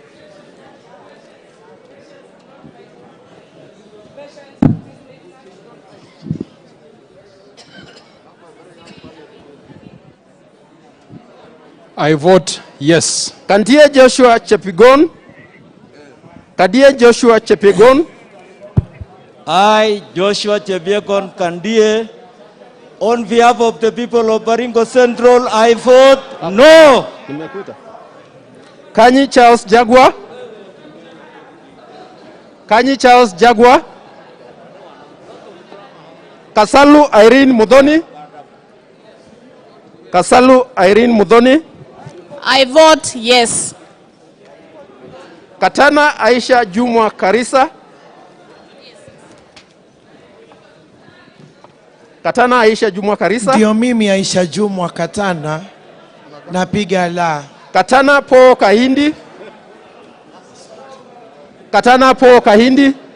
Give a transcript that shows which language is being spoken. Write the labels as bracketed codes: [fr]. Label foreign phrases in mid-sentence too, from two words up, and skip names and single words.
[en] I vote yes. Kandia Joshua Chepigon. Kandia Joshua Chepigon. I, Joshua Chepigon Kandie, on behalf of the people of Baringo Central, I vote no. Kanyi Charles Jagua. Kanyi Charles Jagua. Kasalu Irene Mudhoni. Kasalu Irene Mudhoni. I vote yes. Katana Aisha Jumwa Karisa. Katana Aisha Jumwa Karisa. [sw] Ndio mimi Aisha Jumwa Katana napiga la. Katana Po Kahindi. Katana Po Kahindi.